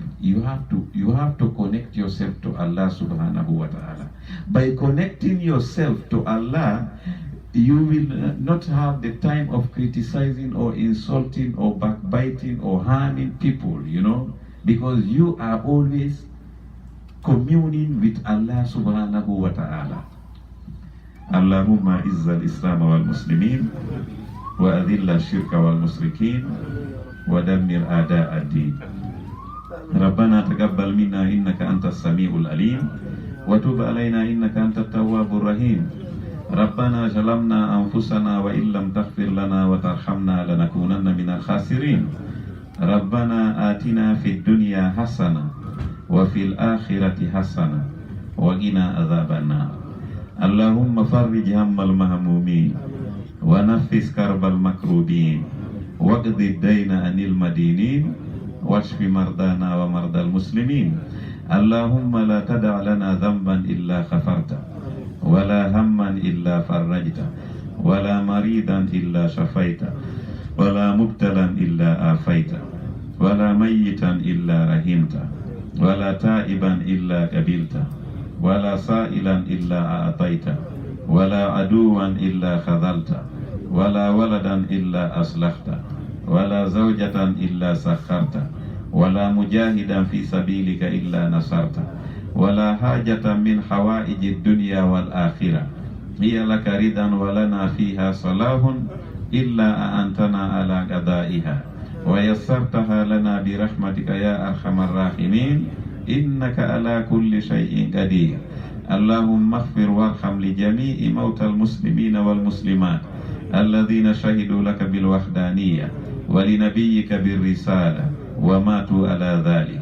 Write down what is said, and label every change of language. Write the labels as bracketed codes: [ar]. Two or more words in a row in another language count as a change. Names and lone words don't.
[en] You have to connect yourself to Allah [ar] سبحانه وتعالى. [en] By connecting yourself to Allah, you will not have the time of criticizing or insulting or backbiting or harming people, because you are always communing with Allah [ar] سبحانه وتعالى. اللهم أعز الإسلام والمسلمين وأذل الشرك والمشركين ودمر أعداء الدين. ربنا تقبل منا إنك أنت السميع العليم وتب علينا إنك أنت التواب الرحيم. ربنا ظلمنا أنفسنا وإن لم تغفر لنا وترحمنا لنكونن من الخاسرين. ربنا آتنا في الدنيا حسنة وفي الآخرة حسنة وقنا عذاب النار. اللهم فرج هم المهمومين ونفس كرب المكروبين واقض الدين عن المدينين واشف مرضانا ومرضى المسلمين. اللهم لا تدع لنا ذنبا إلا غفرته ولا هما إلا فرجته ولا مريضا إلا شفيته ولا مبتلى إلا عافيته ولا ميتا إلا رحمته ولا تائبا إلا قبلته ولا سائلا إلا أعطيته ولا عدوا إلا خذلته ولا ولدا إلا أصلحته ولا زوجة إلا سخرتها ولا مجاهدا في سبيلك إلا نصرته ولا حاجة من حوائج الدنيا والآخرة هي لك رضا ولنا فيها صلاح إلا أأنتنا على قضائها ويسرتها لنا برحمتك يا أرحم الراحمين إنك على كل شيء قدير. اللهم اغفر وارحم لجميع موتى المسلمين والمسلمات الذين شهدوا لك بالوحدانية ولنبيك بالرسالة وماتوا على ذلك.